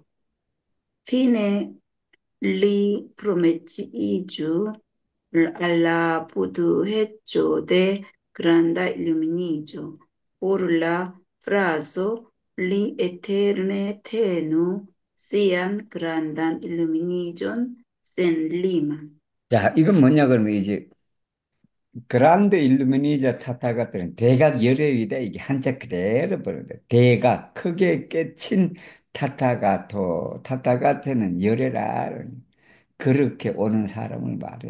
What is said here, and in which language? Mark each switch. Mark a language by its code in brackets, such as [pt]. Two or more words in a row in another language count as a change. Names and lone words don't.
[eo] Fine li prometiĝu al la budhecho de granda iluminiĝo. Por la frazo li eterne tenu sian grandan iluminiĝon senliman. [ko] 자, 이건 뭐냐 그러면 이제 그란데 일루미니자 타타가트는 대각 열애이다. 이게 한자 그대로 보는데 대각 크게 깨친 타타가토. 타타가트는 열애라. 그렇게 오는 사람을 말해.